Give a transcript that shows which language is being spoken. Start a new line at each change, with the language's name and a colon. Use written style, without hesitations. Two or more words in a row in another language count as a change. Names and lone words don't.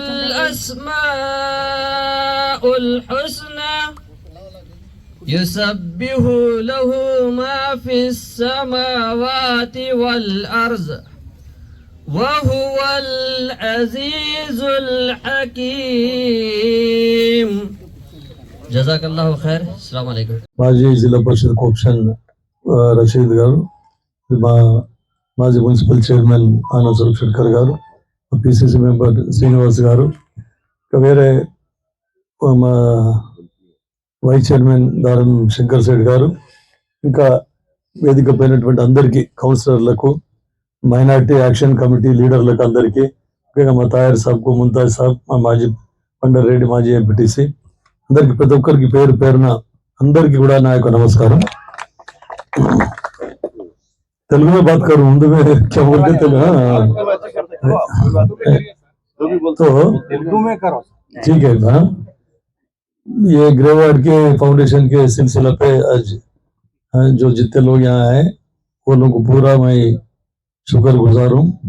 Arabic: الأسماء الحسنى يسبح له ما في السماوات والأرض وهو العزيز الحكيم جزاك الله خير السلام عليكم.
Telugu: మాజీ జిల్లా పరిషత్ కోఆప్షన్ రషీద్ గారు, మాజీ
English: municipal chairman
Telugu: ఆనంద్ స్వరూప్ షెట్కర్ గారు, పిసిసి మెంబర్ శ్రీనివాస్ గారు, వేరే మా
English: vice chairman
Telugu: దారం శంకర్ సేడ్ గారు, ఇంకా వేదిక పైనటువంటి అందరికీ, కౌన్సిలర్లకు,
English: minority action committee
Telugu: లీడర్లకు అందరికీ, ముఖ్యంగా మా తాయర్ సాబ్కు, ముంతాజ్ సాబ్, మా మాజీ పండర్ రెడ్డి, మాజీ ఎంపీటీసీ అందరికి, ప్రతి ఒక్కరికి పేరు పేరున అందరికీ కూడా నా యొక్క నమస్కారం.
Urdu: تیلگو میں بات کروں، اردو میں کیا بولتے تیلگو? تو اردو میں کرو، ٹھیک ہے. ہاں، یہ گریوارڈ کے فاؤنڈیشن کے سلسلہ پہ آج جو جتنے لوگ یہاں آئے وہ لوگوں کو پورا میں شکرگزار ہوں.